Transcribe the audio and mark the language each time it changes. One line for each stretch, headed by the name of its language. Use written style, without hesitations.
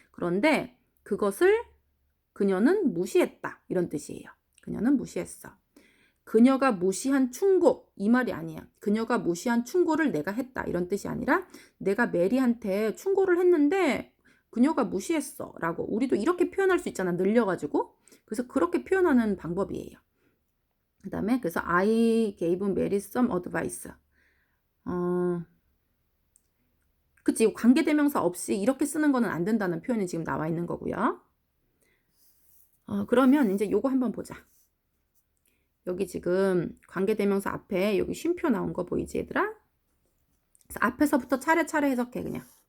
Korean: 그런데 그것을 그녀는 무시했다. 이런 뜻이에요. 그녀는 무시했어. 그녀가 무시한 충고 이 말이 아니야. 그녀가 무시한 충고를 내가 했다 이런 뜻이 아니라 내가 메리한테 충고를 했는데 그녀가 무시했어 라고. 우리도 이렇게 표현할 수 있잖아, 늘려가지고. 그래서 그렇게 표현하는 방법이에요. 그 다음에 그래서
English: I gave Mary some advice.
Korean: 그치, 관계대명사 없이 이렇게 쓰는 거는 안 된다는 표현이 지금 나와 있는 거고요. 그러면 이제 요거 한번 보자. 여기 지금 관계대명사 앞에 여기 쉼표 나온 거 보이지 얘들아? 그래서 앞에서부터 차례차례 해석해 그냥.